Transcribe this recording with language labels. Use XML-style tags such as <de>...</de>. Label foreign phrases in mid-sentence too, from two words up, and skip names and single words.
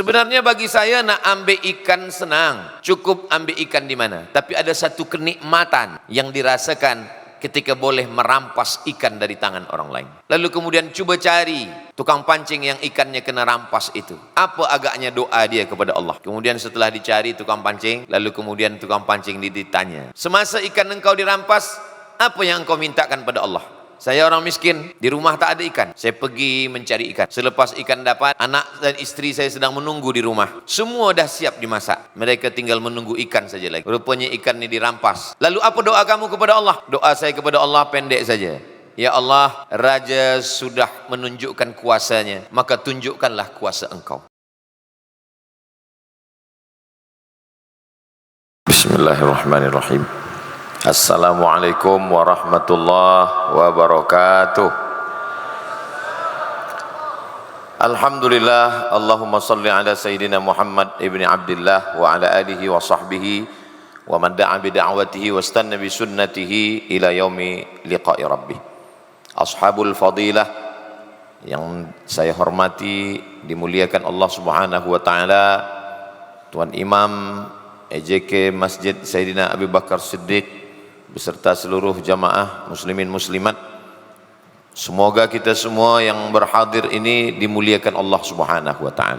<ms>Sebenarnya bagi saya nak ambil ikan senang. Cukup ambil ikan di mana. Tapi ada satu kenikmatan yang dirasakan ketika boleh merampas ikan dari tangan orang lain. Lalu kemudian cuba cari tukang pancing yang ikannya kena rampas itu. Apa agaknya doa dia kepada Allah. Kemudian setelah dicari tukang pancing, lalu kemudian tukang pancing ditanya, semasa ikan engkau dirampas, apa yang engkau mintakan pada Allah? Saya orang miskin, di rumah tak ada ikan. Saya pergi mencari ikan. Selepas ikan dapat, anak dan istri saya sedang menunggu di rumah. Semua dah siap dimasak. Mereka tinggal menunggu ikan saja lagi. Rupanya ikan ini dirampas. Lalu apa doa kamu kepada Allah? Doa saya kepada Allah pendek saja. Ya Allah, Raja sudah menunjukkan kuasanya, maka tunjukkanlah kuasa Engkau.</ms> <ar>Bismillahirrahmanirrahim. السلام عليكم ورحمة الله وبركاته. الحمد لله، اللهم صل على سيدنا محمد بن عبد الله وعلى آله وصحبه ومن دعا بدعوته واستن بسنته إلى يوم لقاء ربه. أصحاب الفضيلة</ar> <ms>yang saya hormati, dimuliakan Allah</ms> <ar>سبحانه وتعالى,</ar> <ms>Tuan Imam EJK Masjid Sayyidina Abu Bakar Siddiq beserta seluruh jamaah muslimin muslimat, semoga kita semua yang berhadir ini dimuliakan Allah</ms> <ar>سبحانه وتعالى.</ar>